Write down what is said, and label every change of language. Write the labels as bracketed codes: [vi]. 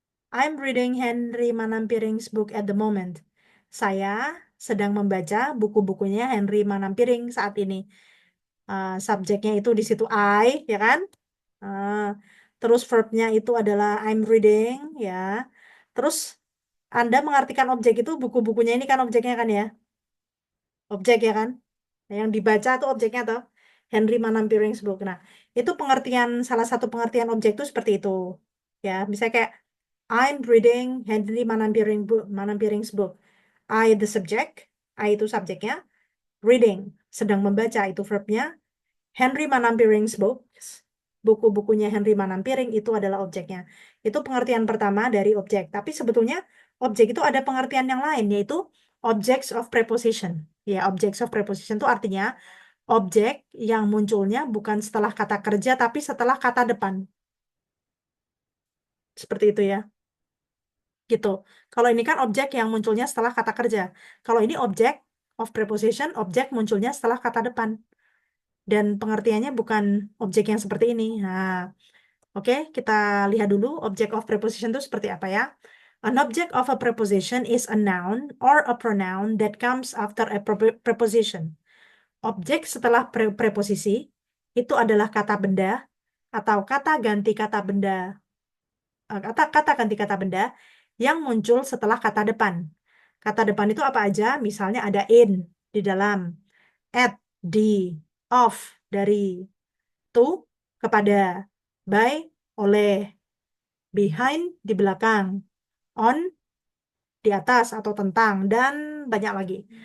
[en] I'm reading Henry Manampiring's book at the moment. [id] Saya sedang membaca buku-bukunya Henry Manampiring saat ini. Subjeknya itu di situ I, ya kan? Terus verbnya itu adalah [en] I'm reading, [id] ya. Terus Anda mengartikan objek itu buku-bukunya ini kan objeknya kan ya? Objek ya kan? Nah, yang dibaca tuh objeknya tuh Henry Manampiring's book. Nah, itu salah satu pengertian objek itu seperti itu. Ya, misalnya kayak [en] I'm reading Henry Manampiring's book. I the subject, [id] I itu subjeknya, reading sedang membaca itu verbnya. Henry Manampiring's books, buku-bukunya Henry Manampiring itu adalah objeknya. Itu pengertian pertama dari objek. Tapi sebetulnya objek itu ada pengertian yang lain, yaitu [en] objects of preposition. [id] Ya, [en] objects of preposition [id] itu artinya objek yang munculnya bukan setelah kata kerja, tapi setelah kata depan. Seperti itu ya. Gitu. Kalau ini kan objek yang munculnya setelah kata kerja. Kalau ini objek [en] of preposition, [id] objek munculnya setelah kata depan. Dan pengertiannya bukan objek yang seperti ini. Nah, oke, kita lihat dulu [en] object of preposition [id] itu seperti apa ya. [en] An object of a preposition is a noun or a pronoun that comes after a preposition. [id] Objek setelah preposisi itu adalah kata benda atau kata ganti kata benda, kata ganti kata benda yang muncul setelah kata depan. Kata depan itu apa aja? Misalnya ada in di dalam, at di, of dari, to kepada, by oleh, behind di belakang, on di atas atau tentang, dan banyak lagi.